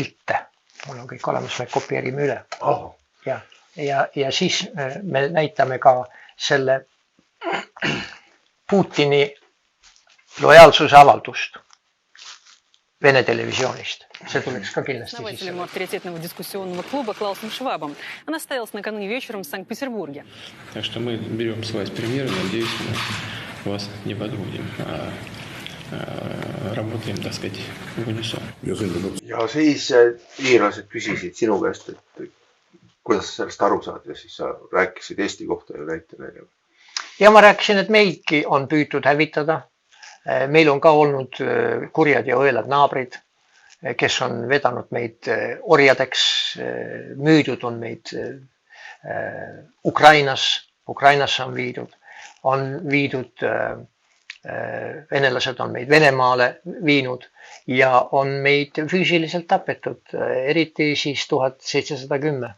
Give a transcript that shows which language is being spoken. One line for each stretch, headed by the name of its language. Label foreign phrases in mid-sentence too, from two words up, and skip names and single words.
Estonian: Mul on kõik olemas, me kopieerime üle. Ja. ja siis me näitame ka selle Putini lojaalsuse avaldust Vene televisioonist. See tuleks ka kindlasti
Russian: основателем авторитетного дискуссионного клуба Клаусом Швабом. Она состоялась накануне вечером в Санкт-Петербурге. Так что мы берем с вас примеры, надеюсь, мы вас не подводим, работаем, так сказать, в унисон.
Estonian: Ja siis iirlased küsisid sinu käest, et kuidas sa sellest aru saad ja siis sa rääkisid Eesti kohta ja näite neile. Ja ma rääkisin, et meidki on püütud hävitada. Meil on ka olnud kurjad ja õelad naabrid, kes on vedanud meid orjadeks, müüdud on meid Ukrainasse on viidud, venelased on meid Venemaale viinud ja on meid füüsiliselt tapetud, eriti siis 1710.